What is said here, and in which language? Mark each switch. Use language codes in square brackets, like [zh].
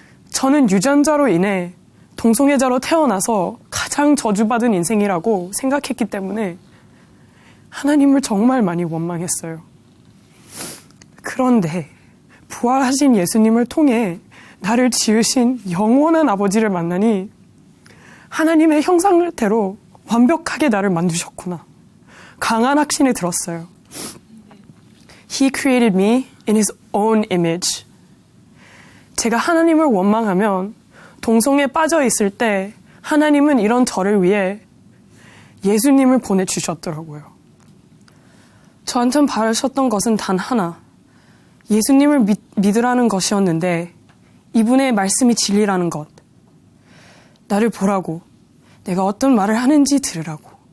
[ko] 저는 유전자로 인해 동성애자로 태어나서 가장 저주받은 인생이라고 생각했기 때문에 하나님을 정말 많이 원망했어요. 그런데 부활하신 예수님을 통해 나를 지으신 영원한 아버지를 만나니 하나님의 형상대로 완벽하게 나를 만드셨구나. 강한 확신이 들었어요. [en] He created me in his own image. [ko] 제가 하나님을 원망하면 동성애에 빠져 있을 때 하나님은 이런 저를 위해 예수님을 보내주셨더라고요. 저한테 바라셨던 것은 단 하나, 예수님을 믿으라는 것이었는데 이분의 말씀이 진리라는 것, 나를 보라고, 내가 어떤 말을 하는지 들으라고.